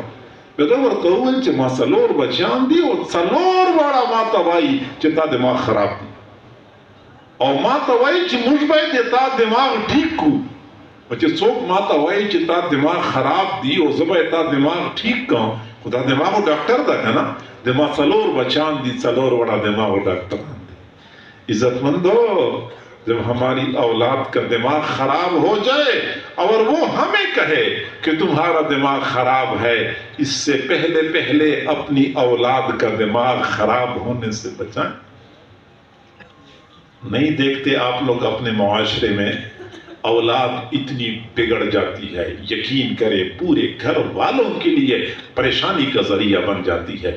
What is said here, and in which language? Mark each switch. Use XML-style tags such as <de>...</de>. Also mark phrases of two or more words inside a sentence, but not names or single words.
<ps>به ده ورته وویل چې ما 4 بچیان دي او 4 وړه ما ته وایي چې تا دماغ خراب دی، او ما ته وایي چې موږ باید د تا دماغ ټیک کړو. چې څوک ما ته وایي چې تا دماغ خراب دی او زه باید تا دماغ ٹھیک کړم، خو دا دماغو ډاکټر ده که نه؟ د ما 4 بچان دي، 4 وړه دماغو ډاکټران دي. عزتمندو،</ps> <ur>جب ہماری اولاد کا دماغ خراب ہو جائے اور وہ ہمیں کہے کہ تمہارا دماغ خراب ہے، اس سے پہلے اپنی اولاد کا دماغ خراب ہونے سے بچائیں. نہیں دیکھتے آپ لوگ اپنے معاشرے میں اولاد اتنی بگڑ جاتی ہے، یقین کریں پورے گھر والوں کے لیے پریشانی کا ذریعہ بن جاتی ہے.</ur>